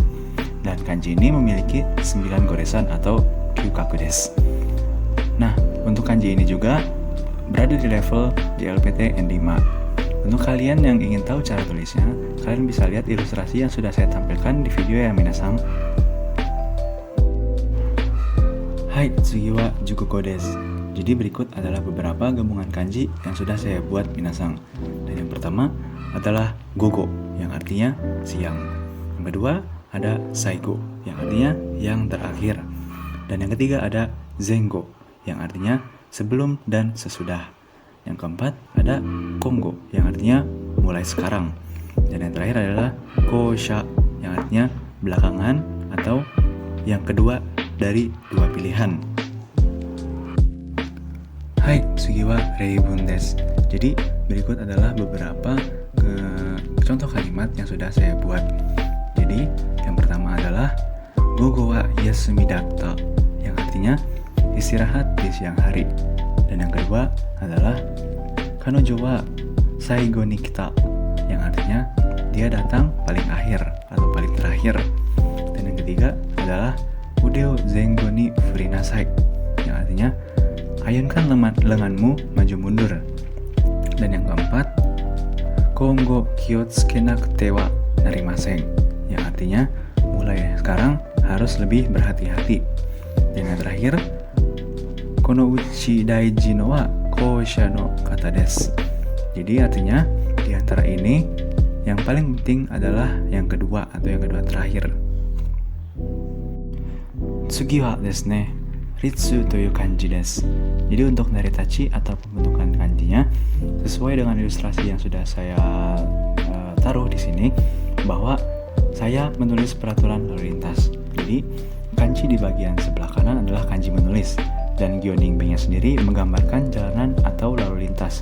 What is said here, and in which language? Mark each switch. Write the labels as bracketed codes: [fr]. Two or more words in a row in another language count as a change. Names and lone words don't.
[id] Dan kanji ini memiliki 9 goresan atau [ja] 九画です. [id] Nah, untuk kanji ini juga berada di level JLPT N5. Untuk kalian yang ingin tahu cara tulisnya, kalian bisa lihat ilustrasi yang sudah saya tampilkan di video ya minasang. [ja] Hai, 次は熟語です. [id] Jadi berikut adalah beberapa gabungan kanji yang sudah saya buat minasang. Dan yang pertama adalah gogo, yang artinya siang. Yang kedua ada saigo, yang artinya yang terakhir. Dan yang ketiga ada zengo, yang artinya sebelum dan sesudah. Yang keempat ada kongo, yang artinya mulai sekarang. Dan yang terakhir adalah kosha, yang artinya belakangan atau yang kedua dari dua pilihan. [ja] はい、次は例文です. [id] Jadi berikut adalah beberapa contoh kalimat yang sudah saya buat. Jadi yang pertama adalah [ja] 午後は休みだった, [id] yang artinya istirahat di siang hari. Dan yang kedua adalah [ja] 彼女は最後に来た, [id] yang artinya dia datang paling akhir atau paling terakhir. Dan yang ketiga adalah [ja] 腕を前後に振りなさい, [id] yang artinya ayunkan lenganmu maju mundur. Dan yang keempat, [ja] 今後気をつけなくてはなりません, [id] yang artinya mulai sekarang harus lebih berhati-hati. Dan yang terakhir, [ja] このうち大事のは後者の方です. [id] Jadi artinya di antara ini yang paling penting adalah yang kedua atau yang kedua terakhir. [ja] 次はですね、律という漢字です. [id] Jadi untuk naritachi atau pembentukan kanjinya sesuai dengan ilustrasi yang sudah saya taruh di sini, bahwa saya menulis peraturan lalu lintas. Jadi kanji di bagian sebelah kanan adalah kanji menulis, dan gyoningbennya sendiri menggambarkan jalanan atau lalu lintas.